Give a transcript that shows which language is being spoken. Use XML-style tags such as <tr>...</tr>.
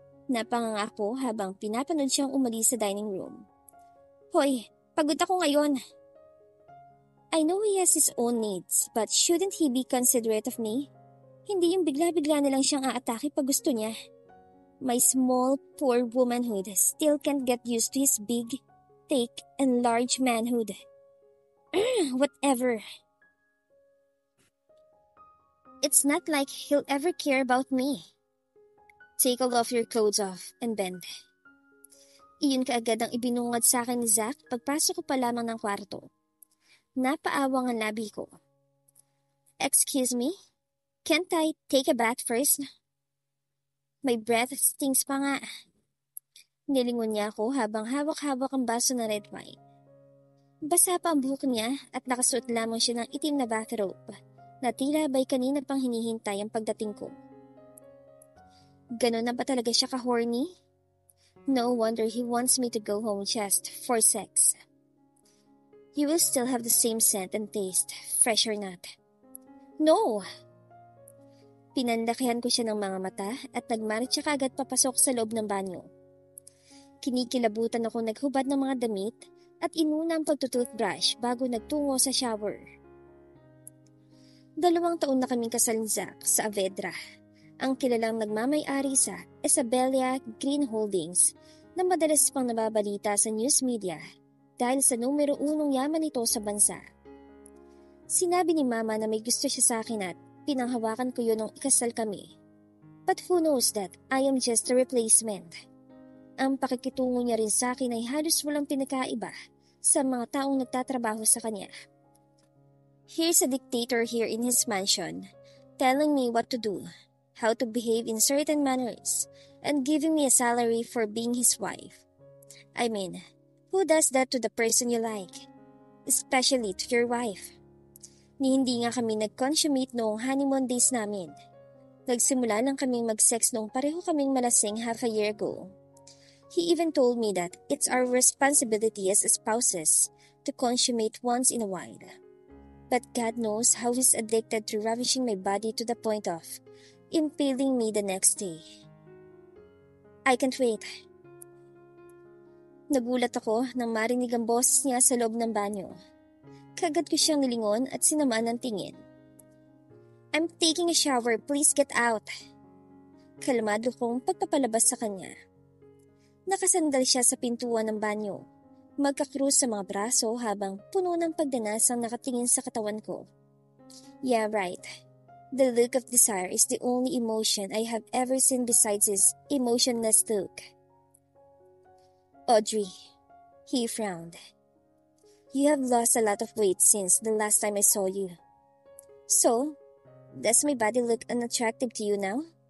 <tl>Napanganga ko habang pinapanood siyang umalis sa dining room. Hoy, pagod ako ngayon.</tl> <en>I know he has his own needs, but shouldn't he be considerate of me?</en> <tl>Hindi yung bigla-bigla na lang siyang aatake pag gusto niya.</tl> <en>My small, poor womanhood still can't get used to his big, thick, and large manhood. Whatever. It's not like he'll ever care about me. Take all of your clothes off and bend.</en> <tl>Iyon kaagad ang ibinungad sa akin ni Zach pagpasok ko pa lamang ng kwarto. Napaawang ang labi ko.</tl> <en>Excuse me? Can't I take a bath first? My breath stinks</en> <tl>pa nga. Nilingon niya ako habang hawak-hawak ang baso ng red wine. Basa pa ang buhok niya at nakasuot lamang siya ng itim na bathrobe na tila ba'y kanina pang hinihintay ang pagdating ko. Ganon na ba talaga siya ka-horny?</tl> <en>No wonder he wants me to go home just for sex. You will still have the same scent and taste, fresh or not. No!</en> <tl>Pinanlakihan ko siya ng mga mata at nagmarit siya kaagad papasok sa loob ng banyo. Kinikilabutan ako naghubad ng mga damit at inuna ang pagtutoothbrush bago nagtungo sa shower. 2 taon na kaming kasal ni Zach sa Avedra, ang kilalang nagmamay-ari sa Isabella Green Holdings na madalas pang nababalita sa news media dahil sa numero 1 yaman nito sa bansa. Sinabi ni Mama na may gusto siya sa akin at pinanghawakan ko yun nung ikasal kami.</tl> <en>But who knows that I am just a replacement.</en> <tl>Ang pakikitungo niya rin sa akin ay halos walang pinakaiba sa mga taong nagtatrabaho sa kanya.</tl> <en>Here's a dictator here in his mansion, telling me what to do, how to behave in certain manners, and giving me a salary for being his wife. I mean, who does that to the person you like? Especially to your wife.</en> <tl>Ni hindi nga kami nag-consummate noong honeymoon days namin. Nagsimula lang kaming mag-sex noong pareho kaming malasing</tl> <en>half a year ago. He even told me that it's our responsibility as spouses to consummate once in a while. But God knows how he's addicted to ravishing my body to the point of impaling me the next day. I can't wait.</en> <tl>Nagulat ako nang marinig ang boses niya sa loob ng banyo. Kagad ko siyang nilingon at sinamaan ng tingin.</tl> <en>I'm taking a shower, please get out.</en> <tl>Kalmado kong pagpapalabas sa kanya. Nakasandal siya sa pintuan ng banyo, magkakrus sa mga braso habang puno ng pagdanas ang nakatingin sa katawan ko.</tl> <en>Yeah, right. The look of desire is the only emotion I have ever seen besides his emotionless look. Audrey, he frowned. You have lost a lot of weight since the last time I saw you. So, does my body look unattractive to you now?</en>